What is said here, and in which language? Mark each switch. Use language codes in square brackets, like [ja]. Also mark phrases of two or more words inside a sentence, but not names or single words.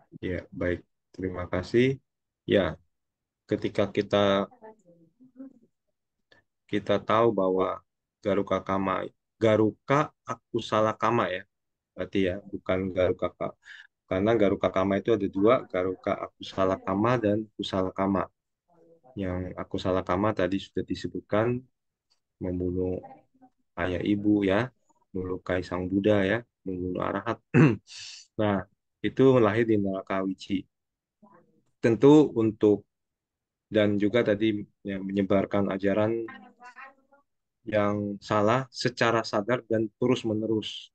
[id] ya, baik. Terima kasih. Ya, ketika kita tahu bahwa [pi] Garuka Kama, Garuka Akusala Kama [id] ya, berarti ya, bukan [pi] Garuka Kama. [id] Karena [pi] Garuka Kama [id] itu ada dua, [pi] Garuka Akusala Kama [id] dan [pi] Kusala Kama. [id] Yang [pi] Akusala Kama [id] tadi sudah disebutkan, membunuh ayah ibu ya, melukai sang Buddha ya, membunuh arahat. Nah, itu lahir di neraka Wiji. Tentu untuk dan juga tadi ya, menyebarkan ajaran yang salah secara sadar dan terus-menerus.